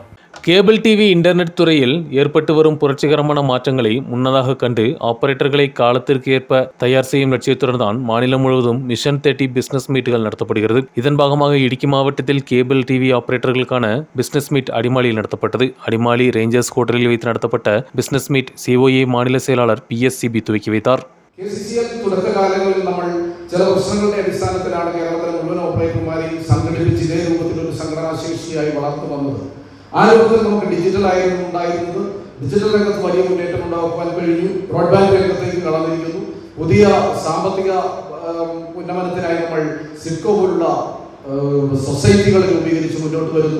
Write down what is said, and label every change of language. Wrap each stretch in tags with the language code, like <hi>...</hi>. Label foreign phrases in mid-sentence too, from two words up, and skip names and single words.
<en>cable TV internet</en> <ta>துறையில் ஏற்பட்டு வரும் புரட்சிகரமான மாற்றங்களை முன்னதாக கண்டு ஆபரேட்டர்களை காலத்திற்கு ஏற்ப தயார் செய்யும் லட்சியத்துடன் தான் மாநிலம் முழுவதும் மிஷன் 30 பிசினஸ் மீட்டுகள் நடத்தப்படுகிறது. இதன் பாகமாக இடுக்கி மாவட்டத்தில்</ta> <en>cable TV</en> <ta>ஆபரேட்டர்களுக்கான</ta> <en>business meet</en> <ta>அடிமாலியில் நடத்தப்பட்டது. அடிமாலி ரேஞ்சர்ஸ் ஹோட்டலில் வைத்து நடத்தப்பட்ட</ta> <en>business meet</en> <ta>COA மாநில செயலாளர் PSCB துவக்கி வைத்தார்.</ta> <ml>തുടക്കകാലങ്ങളിൽ നമ്മൾ ചില പ്രശ്നങ്ങളുടെ അടിസ്ഥാനത്തിലാണ് കേരളത്തിലെ മുഴുവൻ ഓപ്പറേറ്റർമാരെയും സംഘടിപ്പിച്ച് ഇതേ രൂപത്തിലൊരു സംഘടനാശേഷിയായി വളർന്നു വന്നത്. ആ രൂപത്തിൽ നമുക്ക് ഡിജിറ്റൽ ആയിരുന്നു ഉണ്ടായിരുന്നത്. ഡിജിറ്റൽ രംഗത്ത് വലിയ മുന്നേറ്റം ഉണ്ടാക്കുവാൻ കഴിഞ്ഞു. ബ്രോഡ്ബാൻഡ് രംഗത്തേക്ക് കടന്നിരിക്കുന്നു. പുതിയ സാമ്പത്തിക ഉന്നമനത്തിനായി നമ്മൾ സിഡ്കോ പോലുള്ള സൊസൈറ്റികൾ രൂപീകരിച്ച് മുന്നോട്ട് വരുന്നു.</ml>